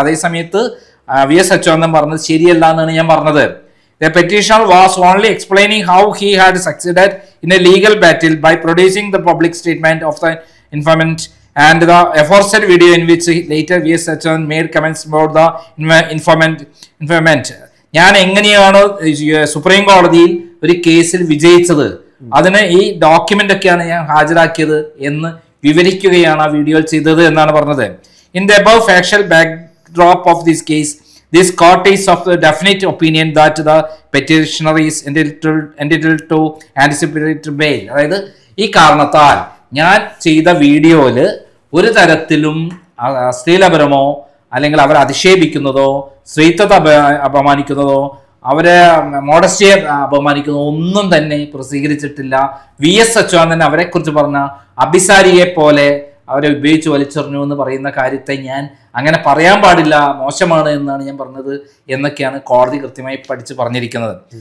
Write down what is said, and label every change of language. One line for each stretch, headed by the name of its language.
Malayalam: അതേ സമയത്ത് VS Achyutanand പറഞ്ഞത് ശരിയല്ല എന്നാണ് ഞാൻ പറഞ്ഞത്.
English: The petitioner was only explaining how he had succeeded in a legal battle by producing the public statement of the informant and the aforesaid video in which later VS Achyutanand made comments about the informant.
Malayalam: ഞാൻ എങ്ങനെയാണോ supreme കോടതിയിൽ ഒരു കേസിൽ വിജയിച്ചത്, അതിന് ഈ document ഒക്കെയാണ് ഞാൻ ഹാജരാക്കിയത് എന്ന് വിവരിക്കുകയാണ് ആ വീഡിയോയിൽ ചെയ്തത് എന്നാണ് പറഞ്ഞത്.
English: In the above factual backdrop of this case, this court is of the definite opinion that the petitioner is entitled to anticipatory bail.
Malayalam: അതായത് ഈ കാരണത്താൽ ഞാൻ ചെയ്ത വീഡിയോയിൽ ഒരു തരത്തിലും അശ്ലീലപരമോ അല്ലെങ്കിൽ അവരെ അധിക്ഷേപിക്കുന്നതോ സ്ത്രീത്വത്തെ അപമാനിക്കുന്നതോ അവരെ മോഡസ്റ്റിയെ അപമാനിക്കുന്നതോ ഒന്നും തന്നെ പ്രസിദ്ധീകരിച്ചിട്ടില്ല. VS അച്യുതാനന്ദൻ അവരെ കുറിച്ച് പറഞ്ഞ അഭിസാരിയെ പോലെ അവരെ ഉപയോഗിച്ച് വലിച്ചെറിഞ്ഞു എന്ന് പറയുന്ന കാര്യത്തെ ഞാൻ അങ്ങനെ പറയാൻ പാടില്ല, മോശമാണ് എന്നാണ് ഞാൻ പറഞ്ഞത് എന്നൊക്കെയാണ് കോടതി കൃത്യമായി പഠിച്ച് പറഞ്ഞിരിക്കുന്നത്.